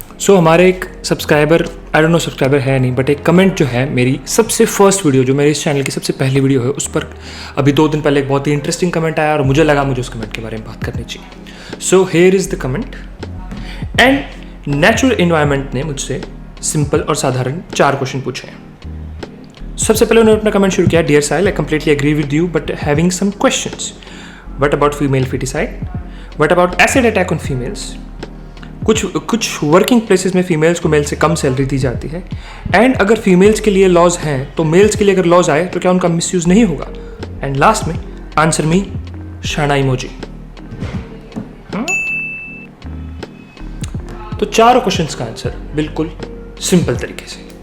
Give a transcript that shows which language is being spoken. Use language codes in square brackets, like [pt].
[hi] हमारे एक subscriber, I don't know subscriber है नहीं, बट एक कमेंट जो है मेरी सबसे फर्स्ट वीडियो जो मेरे इस चैनल की सबसे पहली वीडियो है उस पर अभी 2 दिन पहले एक बहुत ही इंटरेस्टिंग कमेंट आया और मुझे लगा मुझे उस कमेंट के बारे में बात करनी चाहिए। [en] So here is the comment. [hi] And natural environment ने मुझसे सिंपल और साधारण 4 क्वेश्चन पूछे हैं। सबसे पहले उन्होंने अपना कमेंट शुरू किया, dear Sahil, [en] I completely agree with you but having some questions. What about female feticide? What about acid attack on females? [hi] कुछ वर्किंग प्लेसेस में फीमेल्स को मेल से कम सैलरी दी जाती है। एंड अगर फीमेल्स के लिए लॉज हैं तो मेल्स के लिए अगर लॉज आए तो क्या उनका मिसयूज नहीं होगा? एंड लास्ट में आंसर मी शाना इमोजी। तो 4 क्वेश्चंस का आंसर बिल्कुल सिंपल तरीके से।